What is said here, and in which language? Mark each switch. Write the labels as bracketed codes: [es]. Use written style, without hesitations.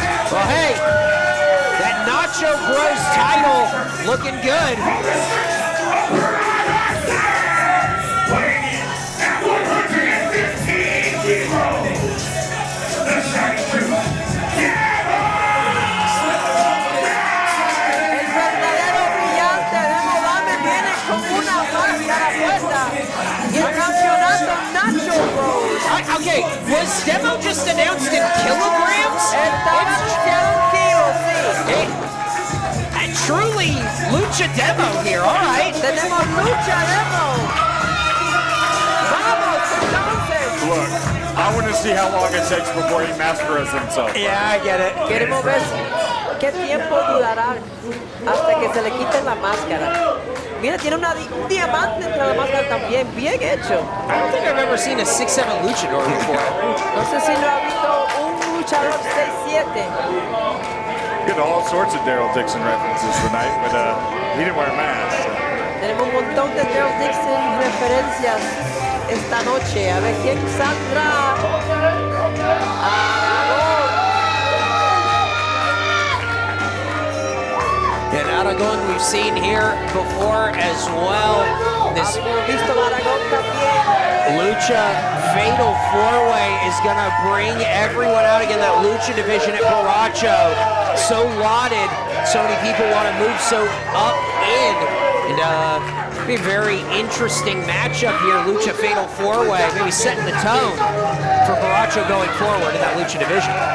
[en] Well, hey, that Nacho Bros title looking good. Weighing in at 115 kilos, the Shiny Truth, [es] El verdadero brillante de Modame viene con una máscara puesta y el campeonato Nacho Bros. [en] Okay, was Demo just announced in kilograms? [es] Está anunciado un kilo, sí. [en] Truly Lucha Demo here, all right. [es] Tenemos Lucha Demo. Vamos, entonces. [en] Look, I want to see how long it takes before he masters himself. Yeah, I get it. [es] Queremos ver qué tiempo durará hasta que se le quite la máscara. Mira, tiene un diamante entre la máscara también, bien hecho. [en] I don't think I've ever seen a 6'7" luchador before. [es] No sé si lo ha visto un luchador 6'7". [en] Get all sorts of Daryl Dixon references tonight, but he didn't wear a mask. So. [es] Tenemos un montón de Daryl Dixon referencias esta noche. A ver quién saldrá. [en] And Aragon we've seen here before as well. This [es] Hemos visto a Aragón también. [en] Lucha Fatal 4-Way is going to bring everyone out again. That Lucha division at Borracho, so lauded. So many people want to move so up in. And it'll be a very interesting matchup here. Lucha Fatal 4-Way, maybe setting the tone for Borracho going forward in that Lucha division.